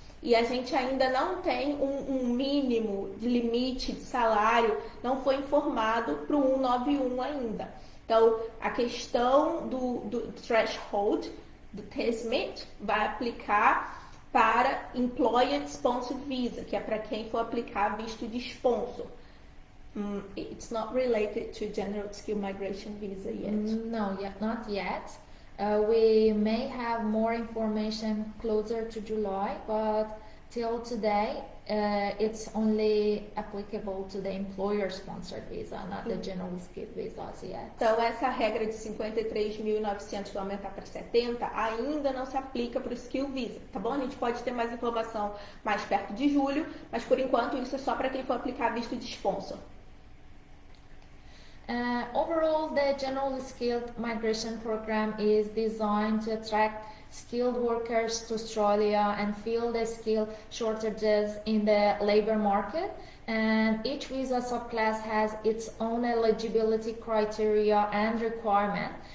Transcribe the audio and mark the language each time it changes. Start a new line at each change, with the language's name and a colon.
Portuguese: E a gente ainda não tem um mínimo de limite de salário, não foi informado para o 191 ainda. Então, a questão do threshold, do TSMIT, vai aplicar para Employer Sponsored Visa, que é para quem for aplicar visto de sponsor.
English: It's not related to General Skill Migration Visa yet. No, not yet. We may have more information closer to July, but till today, it's only applicable to the employer-sponsored visa, not the general skill visas yet.
Portuguese: Então, essa regra de 53.900 vai aumentar para 70 ainda não se aplica para o skill visa, tá bom? A gente pode ter mais informação mais perto de julho, mas por enquanto isso é só para quem for aplicar visto de sponsor.
English: Overall, the General Skilled Migration Program is designed to attract skilled workers to Australia and fill the skill shortages in the labor market. And each visa subclass has its own eligibility criteria and requirement.